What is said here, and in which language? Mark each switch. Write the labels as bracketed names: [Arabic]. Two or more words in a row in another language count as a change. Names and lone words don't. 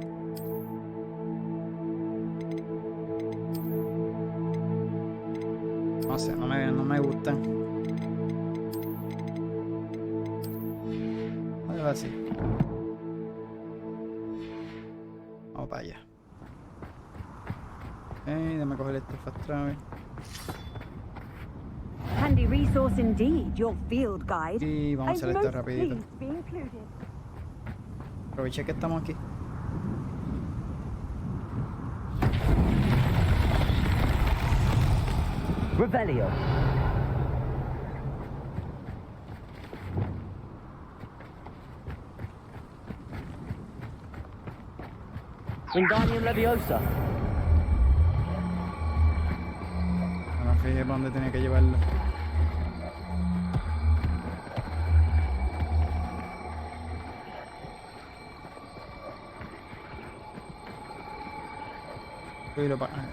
[Spanish] No sé, no me gustan. Algo así. Vamos para allá. Déjame coger este [English] fast travel. Handy resource indeed, your field guide. [Spanish] Y vamos a hacer [English] I'm [Spanish] esto [English] most [Spanish] rapidito. [English] pleased to be included. [Spanish] Aproveché que estamos aquí. Revelio. Wingardium Leviosa. No me fijé para dónde tenía que llevarlo. Uy, lo pa...